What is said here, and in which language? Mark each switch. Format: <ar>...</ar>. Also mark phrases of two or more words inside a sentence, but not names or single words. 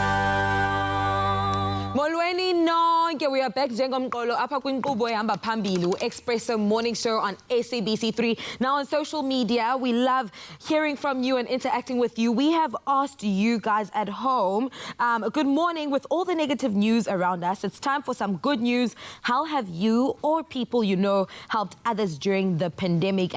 <xh>Molweni nonke,</xh> <en>we are back</en> <xh>njengomqolo apha kwinkqubo ehamba phambili Expresso morning show on SABC3.</xh> <en>Now on social media, we love hearing from you and interacting with you. We have asked you guys at home, good morning, with all the negative news around us. It's time for some good news. How have you or people you know helped others during the pandemic?</en>